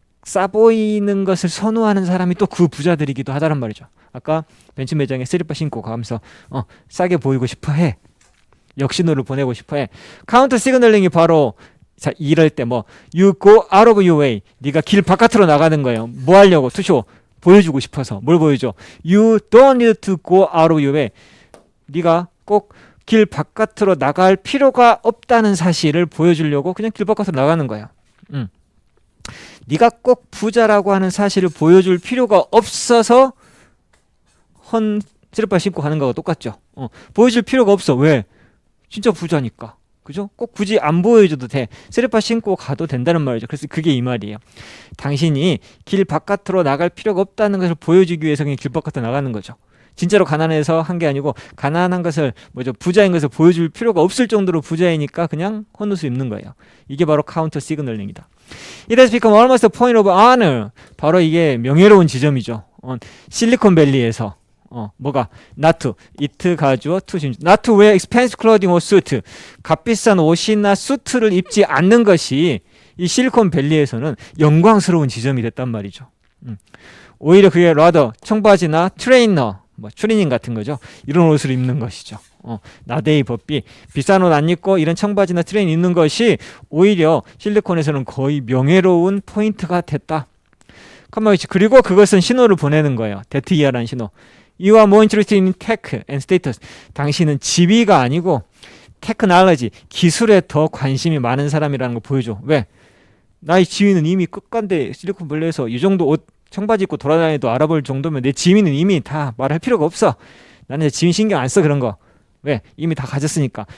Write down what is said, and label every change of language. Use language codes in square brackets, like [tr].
[ko] 싸 보이는 것을 선호하는 사람이 또 그 부자들이기도 하다란 말이죠. 아까 벤츠 매장에 슬리퍼 신고 가면서 싸게 보이고 싶어 해. 역신호를 보내고 싶어 해. 카운터 시그널링이 바로 자, 이럴 때 뭐 [en] you go out of your way. [ko] 네가 길 바깥으로 나가는 거예요. 뭐 하려고? 투쇼. 보여주고 싶어서. 뭘 보여줘? [en] You don't need to go out of your way. [ko] 네가 꼭 길 바깥으로 나갈 필요가 없다는 사실을 보여주려고 그냥 길 바깥으로 나가는 거예요. 네가 꼭 부자라고 하는 사실을 보여줄 필요가 없어서 헌 슬리퍼 신고 가는 거와 똑같죠. 보여줄 필요가 없어. 왜? 진짜 부자니까. 그죠? 꼭 굳이 안 보여줘도 돼. 슬리퍼 신고 가도 된다는 말이죠. 그래서 그게 이 말이에요. 당신이 길 바깥으로 나갈 필요가 없다는 것을 보여주기 위해서 그냥 길 바깥으로 나가는 거죠. 진짜로 가난해서 한 게 아니고 가난한 것을 부자인 것을 보여줄 필요가 없을 정도로 부자이니까 그냥 헌옷을 입는 거예요. 이게 바로 카운터 시그널링이다. [en] It has become almost a point of honor. [ko] 바로 이게 명예로운 지점이죠. 실리콘밸리에서 뭐가 [en] not to, it 가주어 to 진주, not to wear expensive clothing or suit. [ko] 값비싼 옷이나 수트를 입지 않는 것이 이 실리콘밸리에서는 영광스러운 지점이 됐단 말이죠. 오히려 그게 rather 청바지나 트레이너 추리닝 같은 거죠. 이런 옷을 입는 것이죠. 나데이 법비 비싼 옷 안 입고 이런 청바지나 트레이닝 입는 것이 오히려 실리콘에서는 거의 명예로운 포인트가 됐다. 그리고 그것은 신호를 보내는 거예요. 데트이어라는 신호. [en] You are more interested in tech and status. [ko] 당신은 지위가 아니고 테크놀로지, 기술에 더 관심이 많은 사람이라는 걸 보여줘. 왜? 나의 지위는 이미 끝간데 실리콘밸리에서 이 정도 옷 청바지 입고 돌아다니도 알아볼 정도면 내 지위는 이미 다 말할 필요가 없어. 나는 이제 지위 신경 안 써 그런 거. 왜? 이미 다 가졌으니까.